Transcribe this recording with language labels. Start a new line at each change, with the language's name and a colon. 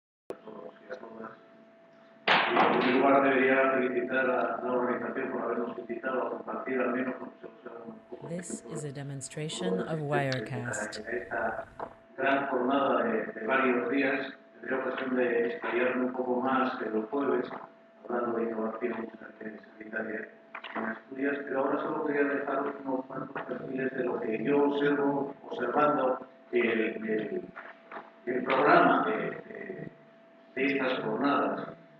Spanish: En primer lugar, debería felicitar a la organización por habernos invitado a compartir al menos con nosotros un poco
English: This is a demonstration of Wirecast.
Spanish: esta gran jornada de varios días. Tendré ocasión de explayarme un poco más en los jueves, hablando de innovación sanitaria en Asturias, pero ahora solo quería dejaros unos cuantos perfiles de lo que yo observo, observando el programa de estas jornadas.